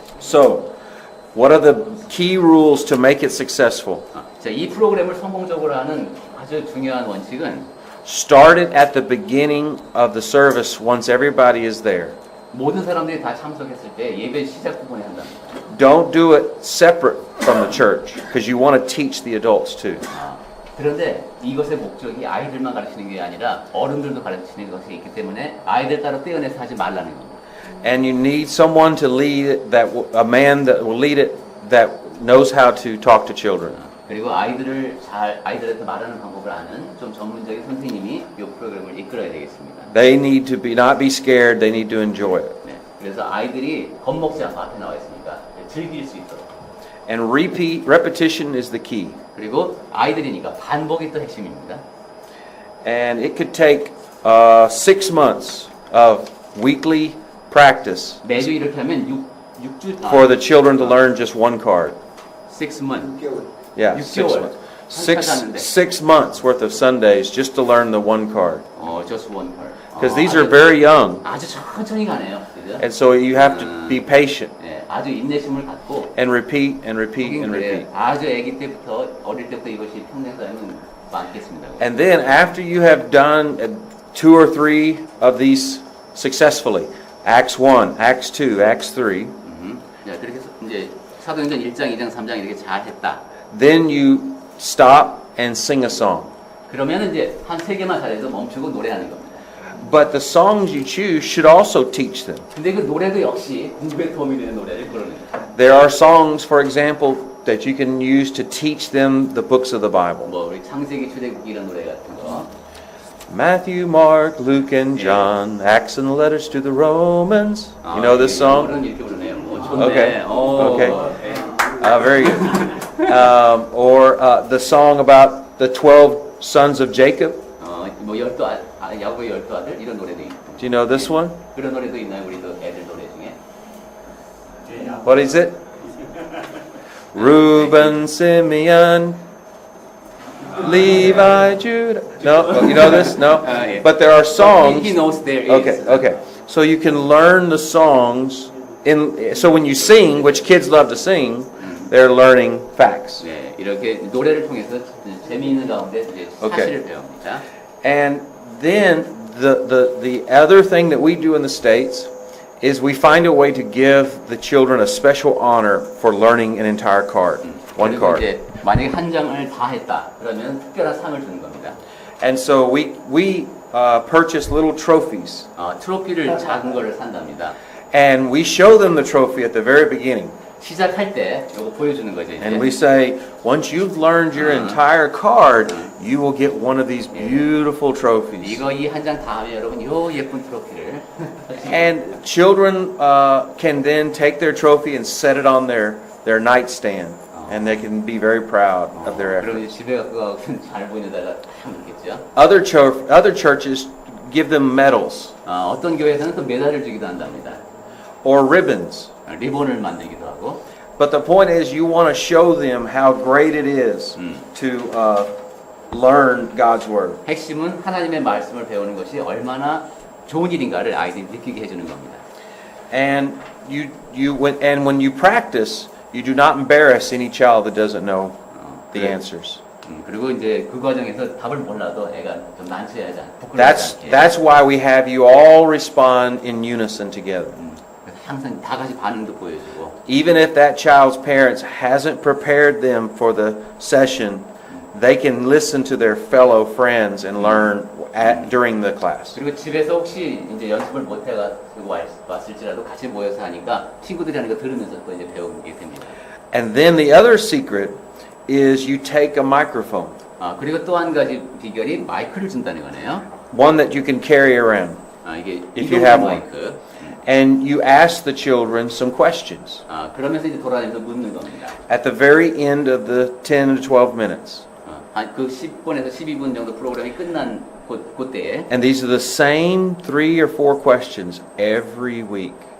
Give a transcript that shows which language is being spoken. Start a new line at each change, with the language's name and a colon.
English: So, what are the key rules to make it successful?
Korean: 자, 이 프로그램을 성공적으로 하는 아주 중요한 원칙은
English: Start it at the beginning of the service once everybody is there.
Korean: 모든 사람들이 다 참석했을 때 예배 시작 부분에 한답니다.
English: Don't do it separate from the church because you want to teach the adults too.
Korean: 그런데 이것의 목적이 아이들만 가르치는 게 아니라 어른들도 가르치는 것이 있기 때문에 아이들 따로 떼어내서 하지 말라는 겁니다.
English: And you need someone to lead it a man that will lead it that knows how to talk to children.
Korean: 그리고 아이들한테 말하는 방법을 아는 좀 전문적인 선생님이 이 프로그램을 이끌어야 되겠습니다.
English: They need to not be scared. They need to enjoy it.
Korean: 네, 그래서 아이들이 겁먹지 않고 앞에 나와 있으니까 즐길 수 있도록.
English: And repetition is the key.
Korean: 그리고 아이들이니까 반복이 또 핵심입니다.
English: And it could take 6 months of weekly practice
Korean: 매주 이렇게 하면 6주
English: for the children to learn just one card. 6 months. Yeah,
Korean: 6개월.
English: 6 6 months worth of Sundays just to learn the one card. just one card. Because these are very young.
Korean: 아주 천천히 가네요. 그죠?
English: And so you have to be patient
Korean: 네, 아주 인내심을 갖고
English: and repeat and repeat
Korean: 하긴
English: and
Korean: 그래요.
English: repeat.
Korean: 아주 아기 때부터 어릴 때부터 이것이 평생 쌓이면 많겠습니다.
English: And then after you have done 2 or 3 of these successfully, Acts 1, Acts 2, Acts 3,
Korean: 자, 그렇게 해서 이제 사도행전 1장, 2장, 3장 이렇게 잘 했다.
English: then you stop and sing a song.
Korean: 그러면 이제 한 3개만 잘해서 멈추고 노래하는 겁니다.
English: But the songs you choose should also teach them.
Korean: 근데 그 노래도 역시 공부에 도움이 되는 노래를 부르는 거예요.
English: There are songs, for example, that you can use to teach them the books of the Bible.
Korean: 뭐 우리 창세기, 출애굽기 이런 노래 같은 거.
English: Matthew, Mark, Luke, and John, Acts and the letters to the Romans. You know this song?
Korean: 그런 이렇게 부르네요. 좋네.
English: Okay.
Korean: 오,
English: Okay.
Korean: 네.
English: Very good. Or the song about the 12 sons of Jacob.
Korean: 뭐 야곱의 12아들 이런 노래도 있고.
English: Do you know this one?
Korean: 그런 노래도 있나요? 우리도 애들 노래 중에.
English: What is it? Reuben, Simeon, Levi, Judah. No, you know this? No. yeah. But there are songs. He knows there is. Okay. So you can learn the songs so when you sing, which kids love to sing, they're learning facts.
Korean: 네, 이렇게 노래를 통해서 재미있는 가운데 이제 사실을 배웁니다.
English: And then the other thing that we do in the States is we find a way to give the children a special honor for learning an entire card, one
Korean: 그리고
English: card.
Korean: 이제 만약에 한 장을 다 했다 그러면 특별한 상을 주는 겁니다.
English: And so we purchase little trophies,
Korean: 트로피를 작은 거를 산답니다.
English: and we show them the trophy at the very beginning.
Korean: 시작할 때 이거 보여주는 거죠. 이제.
English: And we say, once you've learned your entire card, you will get one of these beautiful trophies.
Korean: 이거 이 한 장 다 하면 여러분 요 예쁜 트로피를
English: And children can then take their trophy and set it on their nightstand, and they can be very proud of their
Korean: 그럼
English: effort.
Korean: 이제 집에 가서 잘 보이는데다가 참 있겠죠.
English: Other churches give them medals
Korean: 어떤 교회에서는 또 메달을 주기도 한답니다.
English: or ribbons.
Korean: 리본을 만들기도 하고.
English: But the point is, you want to show them how great it is to learn God's Word.
Korean: 핵심은 하나님의 말씀을 배우는 것이 얼마나 좋은 일인가를 아이들이 느끼게 해주는 겁니다.
English: And when you practice, you do not embarrass any child that doesn't know the answers.
Korean: 그리고 이제 그 과정에서 답을 몰라도 애가 좀 난처해하지 않고 부끄러워하지 않게.
English: That's why we have you all respond in unison together.
Korean: 항상 다 같이 반응도 보여주고.
English: Even if that child's parents hasn't prepared them for the session, they can listen to their fellow friends and learn during the class.
Korean: 그리고 집에서 혹시 이제 연습을 못 해가지고 왔을지라도 같이 모여서 하니까 친구들이 하는 거 들으면서 또 이제 배우게 됩니다.
English: And then the other secret is you take a microphone,
Korean: 그리고 또 한 가지 비결이 마이크를 준다는 거네요.
English: one that you can carry around,
Korean: 이게
English: if you
Korean: 이동
English: have one.
Korean: 마이크.
English: and you ask the children some questions
Korean: 그러면서 이제 돌아다니면서 묻는 겁니다.
English: at the very end of the 10 to 12 minutes.
Korean: 그 10분에서 12분 정도 프로그램이 끝난 그때에
English: And these are the same 3 or 4 questions every week.